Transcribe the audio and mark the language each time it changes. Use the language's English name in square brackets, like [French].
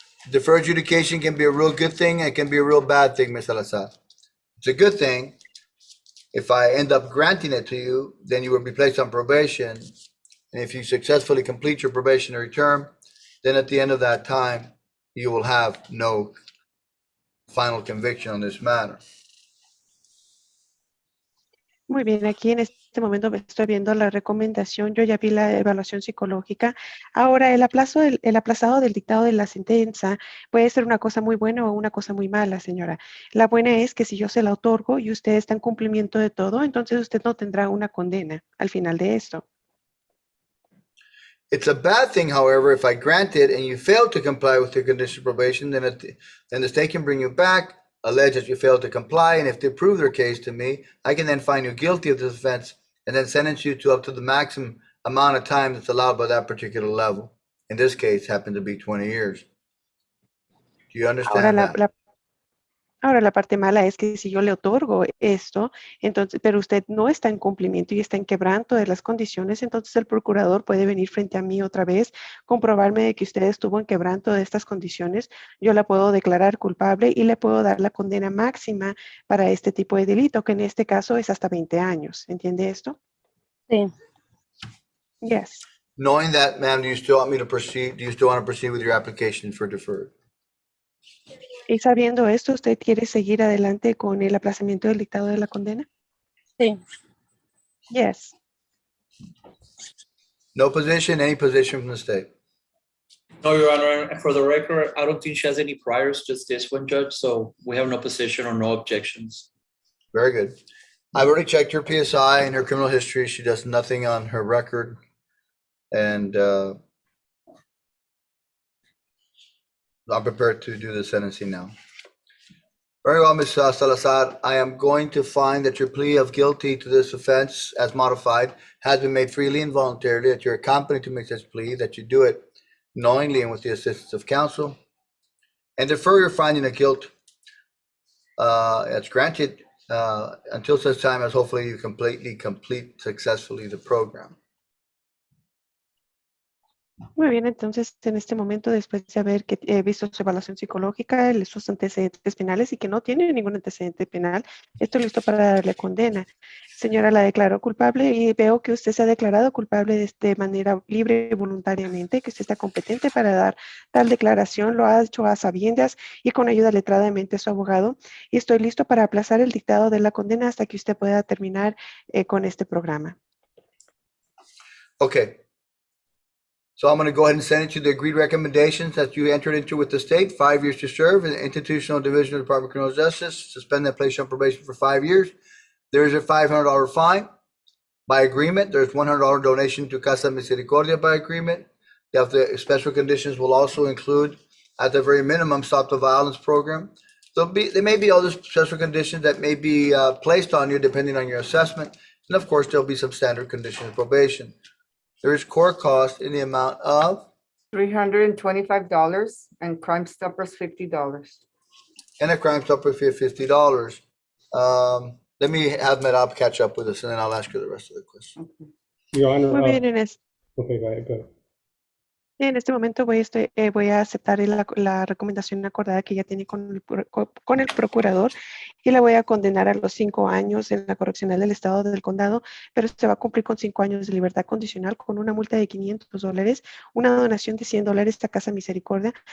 [English] Deferred adjudication can be a real good thing, and it can be a real bad thing, Ms. Salazar. It's a good thing. If I end up granting it to you, then you will be placed on probation. And if you successfully complete your probationary term, then at the end of that time, you will have no final conviction on this matter. [Spanish] Muy bien, aquí en este momento me estoy viendo la recomendación, yo ya vi la evaluación psicológica. Ahora, el aplazado del dictado de la sentencia puede ser una cosa muy buena o una cosa muy mala, señora. La buena es que si yo se la otorgo y usted está en cumplimiento de todo, entonces usted no tendrá una condena al final de esto. [English] It's a bad thing, however, if I grant it and you fail to comply with the condition of probation, then the state can bring you back, allege that you failed to comply, and if they prove their case to me, I can then find you guilty of this offense and then sentence you to up to the maximum amount of time that's allowed by that particular level. In this case, happened to be 20 years. Do you understand that? [Spanish] Ahora, la parte mala es que si yo le otorgo esto, entonces, pero usted no está en cumplimiento y está en quebranto de las condiciones, entonces el procurador puede venir frente a mí otra vez, comprobarme de que usted estuvo en quebranto de estas condiciones, yo la puedo declarar culpable y le puedo dar la condena máxima para este tipo de delito, que en este caso es hasta 20 años. ¿Entiende esto? Sí. [English] Yes. Knowing that, ma'am, do you still want me to proceed? Do you still want to proceed with your application for deferred? [Spanish] Y sabiendo esto, ¿usted quiere seguir adelante con el aplazamiento del dictado de la condena? Sí. [English] Yes. No position, any position from the state? No, Your Honor, and for the record, I don't think she has any priors, just this one, Judge, so we have no position or no objections. Very good. I've already checked her PSI and her criminal history. She does nothing on her record. And I'm prepared to do the sentencing now. Very well, Ms. Salazar. I am going to find that your plea of guilty to this offense as modified has been made freely and voluntarily, that you're accompanied to make this plea, that you do it knowingly and with the assistance of counsel, and defer your finding of guilt that's granted until such time as hopefully you complete successfully the program. Muy bien, entonces en este momento, después de haber visto su evaluación psicológica, sus antecedentes penales y que no tiene ningún antecedente penal, estoy listo para darle condena. Señora, la declaro culpable y veo que usted se ha declarado culpable de manera libre y voluntariamente, que usted está competente para dar tal declaración, lo ha hecho a sabiendas y con ayuda letradamente de su abogado, y estoy listo para aplazar el dictado de la condena hasta que usted pueda terminar con este programa. Okay. So I'm going to go ahead and send it to the agreed recommendations that you entered into with the state, 5 years to serve in the institutional division of the Department of Criminal Justice, suspend and place you on probation for 5 years. There is a $500 fine by agreement. There's $100 donation to Casa Misericordia by agreement. You have the special conditions will also include, at the very minimum, stop the violence program. There may be other special conditions that may be placed on you depending on your assessment. And of course, there'll be some standard conditions of probation. There is court cost in the amount of $325 and Crime Stoppers $50. and a crime stopper fee of $50. Let me have Merab catch up with us, and then I'll ask you the rest of the question. Your Honor. [Spanish] Muy bien, [English] Okay, go ahead. [Spanish] En este momento voy a aceptar la recomendación acordada que ya tiene con el procurador y la voy a condenar a los 5 años en la correccional del estado del condado, pero se va a cumplir con 5 años de libertad condicional con una multa de $500, una donación de $100 a Casa Misericordia.